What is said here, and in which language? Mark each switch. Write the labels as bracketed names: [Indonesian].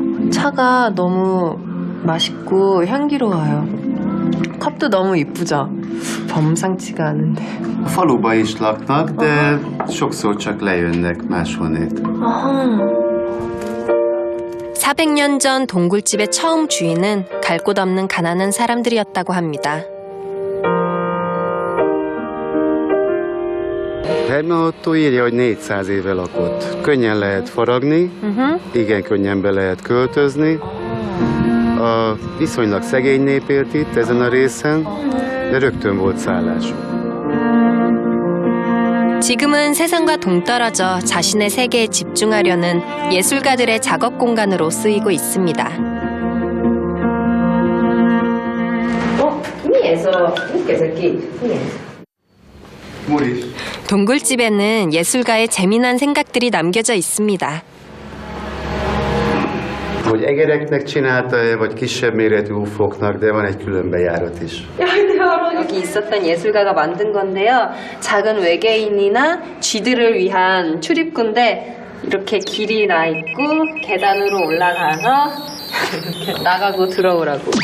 [Korean] 차가 너무 맛있고 향기로워요. 컵도 너무 이쁘죠? 범상치가 않은데. [Hungarian] A faluba is laknak, de sokszor csak lejönnek máshonnét. [Korean] 400년 전 동굴집의 처음 주인은 갈 곳 없는 가난한 사람들이었다고 합니다. [Hungarian] Helyben ott írja, hogy 400 éve lakott. Könnyen lehet faragni, igen könnyen be lehet költözni. A viszonylag szegény nép élt itt ezen a részen, de rögtön volt szállásuk. [Korean] 지금은 세상과 동떨어져 자신의 세계에 집중하려는 예술가들의 작업 공간으로 쓰이고 있습니다. 동굴집에는 예술가의 재미난 생각들이 남겨져 있습니다. [Hungarian] Hogy egereknek csinálta-e, vagy kisebb méretű ufóknak, de van egy külön bejárat is. [Korean] 여기 있었던 예술가가 만든 건데요. 작은 외계인이나 쥐들을 위한 출입구인데 이렇게 길이 나 있고 계단으로 올라가서 이렇게 나가고 들어오라고.